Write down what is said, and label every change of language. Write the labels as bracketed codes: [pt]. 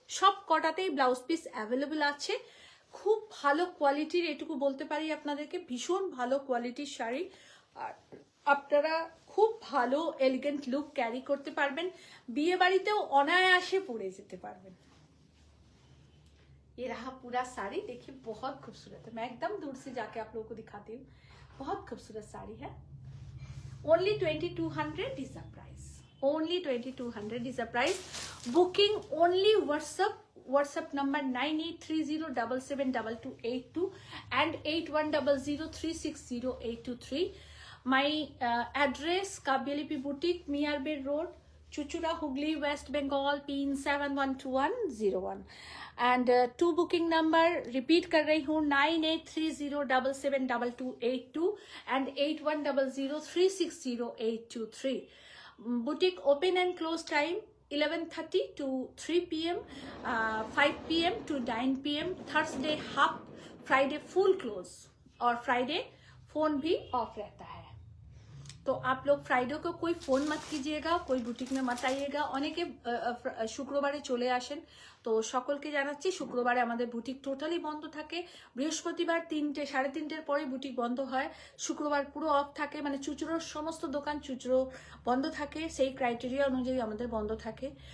[bn] সব কটাতেই blouse piece available আছে। খুব ভালো কোয়ালিটির, এটুকু বলতে পারি আপনাদেরকে, ভীষণ ভালো কোয়ালিটির শাড়ি। আর আপনারা খুব ভালো এলিগেন্ট লুক ক্যারি করতে পারবেন, বিয়ে বাড়িতেও অনায়াসে পরে যেতে পারবেন। [hi] ये रहा पूरा साड़ी, देखिए बहुत खूबसूरत है। मैं एकदम दूर से जाके आप लोगों को दिखाती हूँ, बहुत खूबसूरत साड़ी है। [en] Only 2200 is the price. Only 2200 is the price. Booking only WhatsApp number 9830772282 and 8100360823. My address Kabyalipi Boutique, Miyar Bay Road, Chuchura, Hooghly, West Bengal, PIN 712101. And two booking number repeat [hi] कर रही हूँ, [en] 9830772282 and 8100360823. Boutique open and close time 11:30 to 3 p.m, 5 p.m to 9 p.m, Thursday half, Friday full close [hi] और Friday phone भी of रहता है। तो आप लोग फ्राइडे को कोई फोन मत कीजिएगा, कोई बुटीक में मत आइएगा। [bn] অনেকে শুক্রবারে চলে আসেন, তো সকলকে জানাচ্ছি শুক্রবারে আমাদের বুটিক টোটালি বন্ধ থাকে। বৃহস্পতিবার 3টে 3:30-এর পরে বুটিক বন্ধ হয়। শুক্রবার পুরো অফ থাকে, মানে চুচুড়োর সমস্ত দোকান চুচুড়ো বন্ধ থাকে, সেই ক্রাইটেরিয়া অনুযায়ী আমাদের বন্ধ থাকে।